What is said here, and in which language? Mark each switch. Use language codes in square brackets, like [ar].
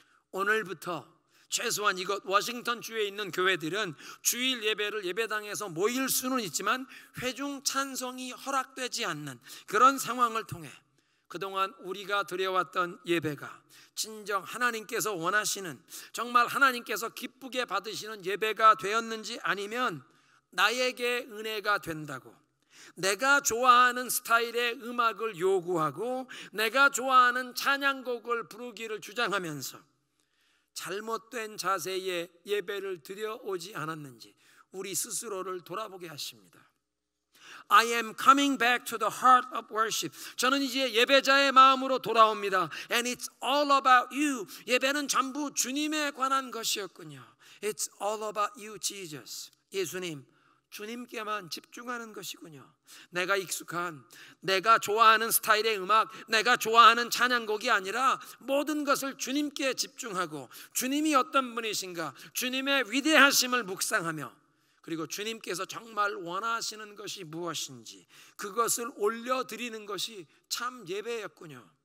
[ko] 오늘부터 최소한 이곳 워싱턴 주에 있는 교회들은 주일 예배를 예배당에서 모일 수는 있지만 회중 찬송이 허락되지 않는 그런 상황을 통해 그동안 우리가 드려왔던 예배가 진정 하나님께서 원하시는 정말 하나님께서 기쁘게 받으시는 예배가 되었는지 아니면 나에게 은혜가 된다고 내가 좋아하는 스타일의 음악을 요구하고 내가 좋아하는 찬양곡을 부르기를 주장하면서 잘못된 자세의 예배를 드려오지 않았는지 우리 스스로를 돌아보게 하십니다. [en] I am coming back to the heart of worship. [ko] 저는 이제 예배자의 마음으로 돌아옵니다. [en] And it's all about you. [ko] 예배는 전부 주님에 관한 것이었군요. [en] It's all about you, Jesus. [ko] 예수님, 주님께만 집중하는 것이군요. 내가 익숙한, 내가 좋아하는 스타일의 음악, 내가 좋아하는 찬양곡이 아니라 모든 것을 주님께 집중하고 주님이 어떤 분이신가, 주님의 위대하심을 묵상하며, 그리고 주님께서 정말 원하시는 것이 무엇인지 그것을 올려드리는 것이 참 예배였군요.